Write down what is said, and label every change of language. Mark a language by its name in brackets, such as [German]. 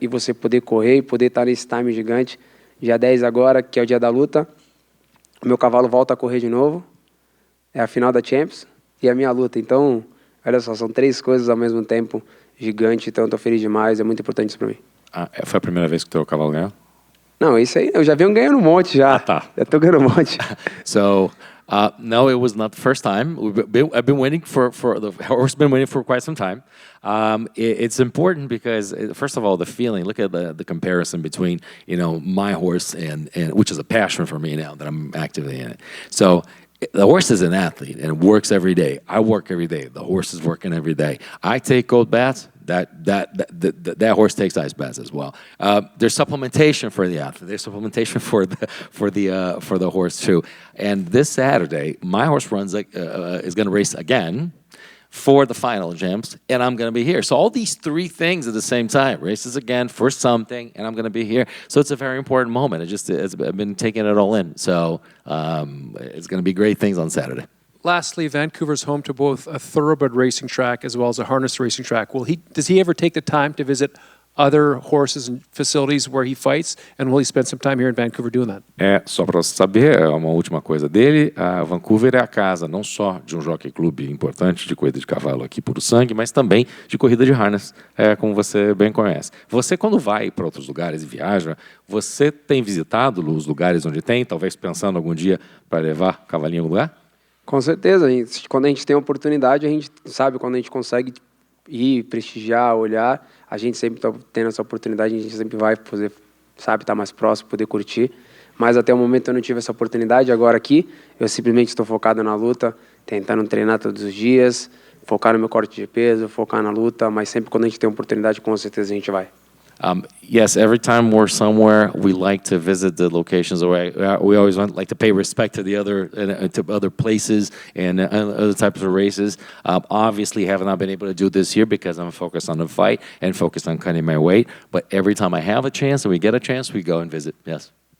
[Portuguese] E você poder correr e poder estar nesse time gigante. Dia 10 agora, que é o dia da luta, o meu cavalo volta a correr de novo, é a final da Champions e a minha luta. Então, olha só, são 3 coisas ao mesmo tempo, gigante, então eu tô feliz demais, é muito importante isso para mim. Foi a primeira vez que o teu cavalo ganhou? Não, isso aí, eu já venho ganhando um monte já. Tá. Já tô ganhando um monte. [English] So, no, it was not the first time. I've been waiting for the horse. Been waiting for quite some time. It's important because, first of all, the feeling. Look at the comparison between my horse and which is a passion for me now that I'm actively in it. So the horse is an athlete and works every day. I work every day. The horse is working every day. I take cold baths. that horse takes ice baths as well. There's supplementation for the athlete. There's supplementation for the horse too. And this Saturday, my horse is going to race again for the final gems, and I'm going to be here. So all these three things at the same time, races again for something, and I'm going to be here. So it's a very important moment. I've been taking it all in. So it's going to be great things on Saturday. Lastly, Vancouver's home to both a thoroughbred racing track as well as a harness racing track. Does he ever take the time to visit other horses and facilities where he fights, and will he spend some time here in Vancouver doing that? [Portuguese] Só para você saber, uma última coisa dele, Vancouver é a casa não só de um jockey clube importante de corrida de cavalo aqui puro sangue, mas também de corrida de harness, como você bem conhece. Você, quando vai para outros lugares e viaja, você tem visitado os lugares onde tem, talvez pensando algum dia para levar cavalinho no lugar? Com certeza, quando a gente tem oportunidade, a gente sabe, quando a gente consegue ir, prestigiar, olhar, a gente sempre está tendo essa oportunidade, a gente sempre vai poder, sabe, estar mais próximo, poder curtir. Mas até o momento eu não tive essa oportunidade. Agora aqui, eu simplesmente estou focado na luta, tentando treinar todos os dias, focar no meu corte de peso, focar na luta, mas sempre quando a gente tem oportunidade, com certeza a gente vai. [English] Yes, every time we're somewhere, we like to visit the locations. We always like to pay respect to the other places and other types of races. Obviously, have not been able to do this year because I'm focused on the fight and focused on cutting my weight. But every time I have a chance and we get a chance, we go and visit. Yes.